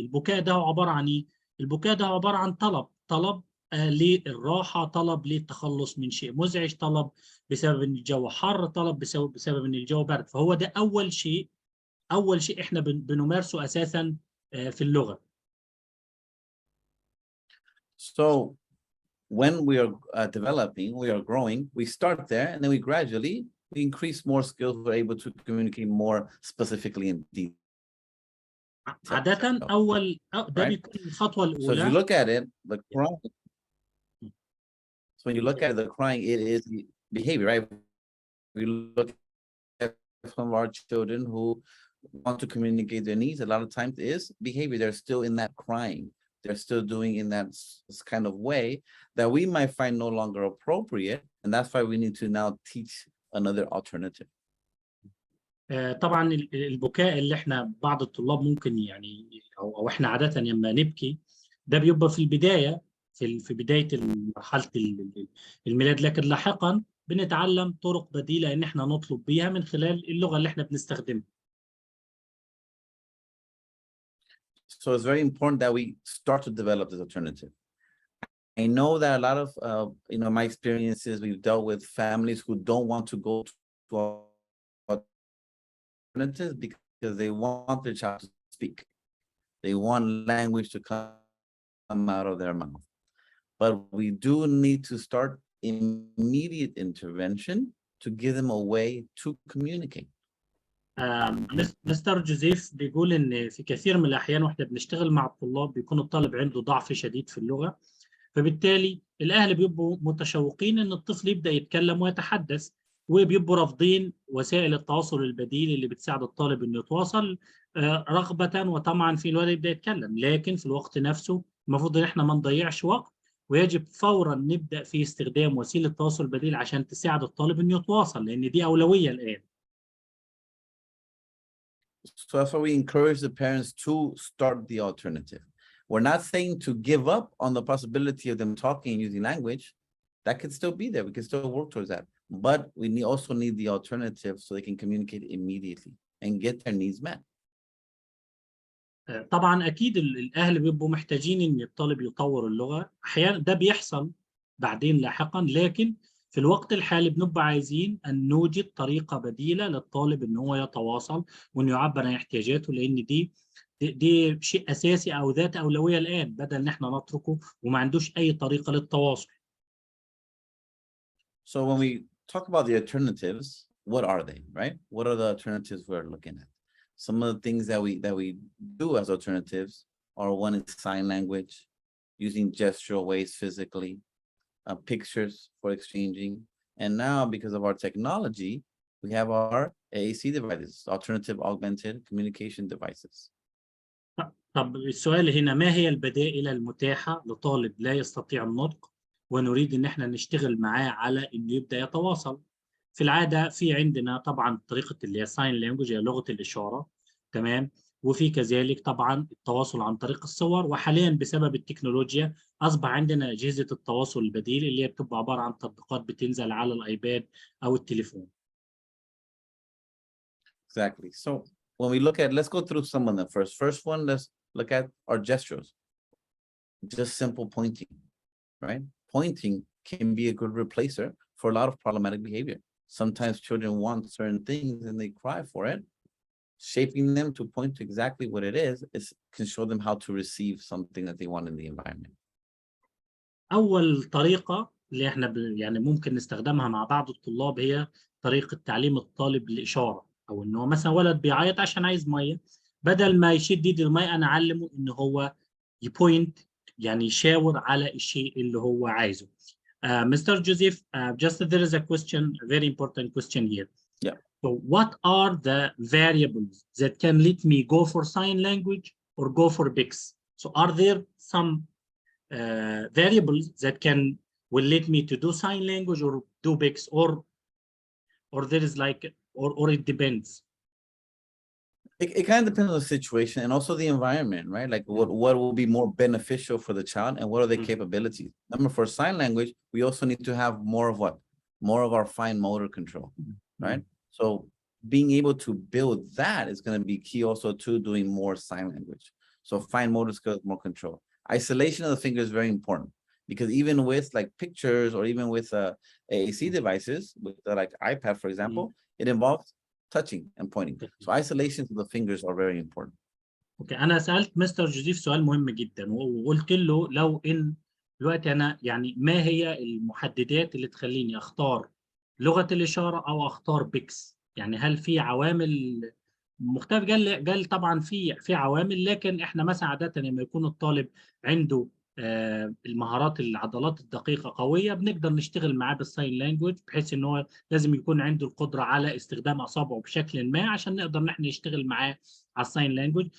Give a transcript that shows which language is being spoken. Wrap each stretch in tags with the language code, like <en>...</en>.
<ar>البكاء ده عبارة عن إيه؟ البكاء ده عبارة عن طلب للراحة، طلب للتخلص من شيء مزعج، طلب بسبب إن الجو حر، طلب بسبب إن الجو برد. فهو ده أول شيء إحنا بنمارسه أساسا في اللغة.</ar> <en>So when we are developing, we are growing, we start there, and then we gradually increase more skills. We're able to communicate more specifically in detail.</en> <ar>عادة ده بيكون الخطوة</ar> <en>So if you</en> <ar>الأولى.</ar> <en>look at it, the crying. So when you look at the crying, it is behavior, right? We look at some of our children who want to communicate their needs. A lot of times is behavior. They're still in that crying. They're still doing in that kind of way that we might find no longer appropriate. And that's why we need to now teach another alternative.</en> <ar>طبعا البكاء اللي احنا بعض الطلاب ممكن يعني او احنا عادة لما نبكي ده بيبقى في البداية في بداية مرحلة الميلاد، لكن لاحقا بنتعلم طرق بديلة ان احنا نطلب بيها من خلال اللغة اللي احنا بنستخدمها.</ar> <en>So it's very important that we start to develop this alternative. I know that a lot of, my experiences, we've dealt with families who don't want to go to alternatives because they want their child to speak. They want language to come out of their mouth. But we do need to start immediate intervention to give them a way to communicate.</en> <ar>مستر جوزيف بيقول ان في كثير من الاحيان واحنا بنشتغل مع الطلاب بيكون الطالب عنده ضعف شديد في اللغه، فبالتالي الاهل بيبقوا متشوقين ان الطفل يبدا يتكلم ويتحدث، وبيبقوا رافضين وسائل التواصل البديل اللي بتساعد الطالب انه يتواصل رغبه وطمعا في الولد يبدا يتكلم. لكن في الوقت نفسه المفروض ان احنا ما نضيعش وقت، ويجب فورا نبدا في استخدام وسيله التواصل البديل عشان تساعد الطالب انه يتواصل، لان دي اولويه الان.</ar> <en>So that's why we encourage the parents to start the alternative. We're not saying to give up on the possibility of them talking and using language. That could still be there. We can still work towards that. But we also need the alternative so they can communicate immediately and get their needs met.</en> <ar>طبعا اكيد الاهل بيبقوا محتاجين ان الطالب يطور اللغه، احيانا ده بيحصل بعدين لاحقا، لكن في الوقت الحالي بنبقى عايزين ان نوجد طريقه بديله للطالب ان هو يتواصل وانه يعبر عن احتياجاته، لان دي شيء اساسي او ذات اولويه الان، بدل ان احنا نتركه وما عندوش اي طريقه للتواصل.</ar> <en>So when we talk about the alternatives, what are they, right? What are the alternatives we're looking at? Some of the things that we do as alternatives are, one is sign language, using gestural ways physically, pictures for exchanging, and now because of our technology, we have our AAC devices, alternative augmented communication devices.</en> <ar>طب السؤال هنا، ما هي البدائل المتاحة لطالب لا يستطيع النطق ونريد ان احنا نشتغل معاه على انه يبدا يتواصل؟ في العاده في عندنا طبعا طريقه اللي هي ساين لانجوج، هي لغه الاشاره، تمام، وفي كذلك طبعا التواصل عن طريق الصور، وحاليا بسبب التكنولوجيا اصبح عندنا اجهزه التواصل البديل اللي هي بتبقى عباره عن تطبيقات بتنزل على الايباد او التليفون.</ar> <en>Exactly. So when we look at, let's go through some of them first. First one, let's look at our gestures. Just simple pointing, right? Pointing can be a good replacer for a lot of problematic behavior. Sometimes children want certain things and they cry for it. Shaping them to point to exactly what it is can show them how to receive something that they want in the environment.</en> <ar>أول طريقة اللي احنا يعني ممكن نستخدمها مع بعض الطلاب هي طريقة تعليم الطالب الإشارة، أو إنه مثلا ولد بيعيط عشان عايز مية، بدل ما يشد إيد المية أنا أعلمه إنه هو يبوينت، يعني يشاور على الشيء اللي هو عايزه.</ar> <en>Mr. Joseph, just there is a question, a very important question here. Yeah. So what are the variables that can let me go for sign language or go for BICS? So are there some variables that will let me to do sign language or do BICS, or there is like, or it depends? It kind of depends on the situation and also the environment, right? Like what will be more beneficial for the child and what are their capabilities. Number, for sign language, we also need to have more of what? More of our fine motor control, right? So being able to build that is going to be key also to doing more sign language. So fine motor skills, more control. Isolation of the finger is very important, because even with like pictures or even with AAC devices, with like iPad, for example, it involves touching and pointing. So isolation of the fingers are very important.</en> <ar>اوكي، انا سالت مستر جوزيف سؤال مهم جدا وقلت له لو ان دلوقتي أنا يعني ما هي المحددات اللي تخليني أختار لغة الإشارة أو أختار بيكس؟ يعني هل في عوامل مختلف؟ قال طبعا في عوامل، لكن احنا مثلا عادة لما يكون الطالب عنده المهارات العضلات الدقيقة قوية، بنقدر نشتغل معاه بالساين لانجوج، بحيث ان هو لازم يكون عنده القدرة على استخدام أصابعه بشكل ما عشان نقدر نحن نشتغل معاه على الساين لانجوج.</ar>